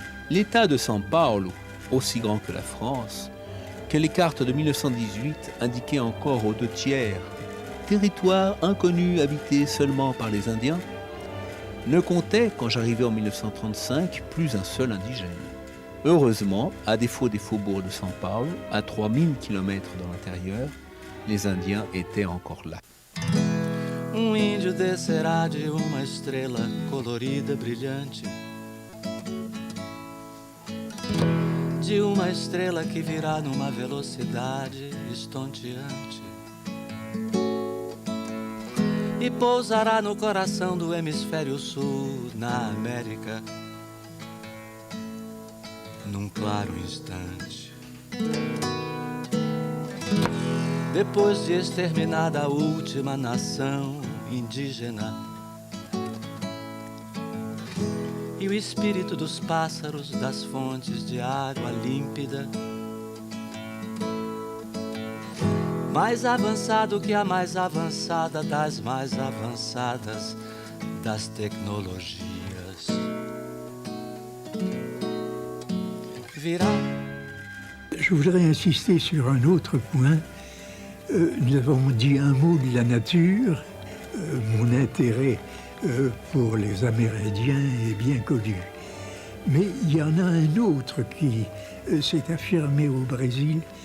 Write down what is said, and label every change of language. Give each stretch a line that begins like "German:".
French: L'État de São Paulo, aussi grand que la France, que les cartes de 1918 indiquaient encore aux 2/3, territoire inconnu habité seulement par les Indiens, ne comptait, quand j'arrivais en 1935, plus un seul indigène. Heureusement, à défaut des faubourgs de São Paulo, à 3000 km dans l'intérieur, les Indiens étaient encore là.
Portuguese: Índio descerá de uma estrela colorida, brilhante, de uma estrela que virá numa velocidade estonteante. e pousará no coração do hemisfério sul, na América, num claro instante. Depois de exterminada a última nação indígena, e o espírito dos pássaros das fontes de água límpida, mais avançado que a mais avançada das mais avançadas das tecnologias, virá.
French: Je voudrais insister sur un autre point. Nous avons dit un mot de la nature. Mon intérêt pour les Amérindiens est bien connu. Mais il y en a un autre qui s'est affirmé au Brésil.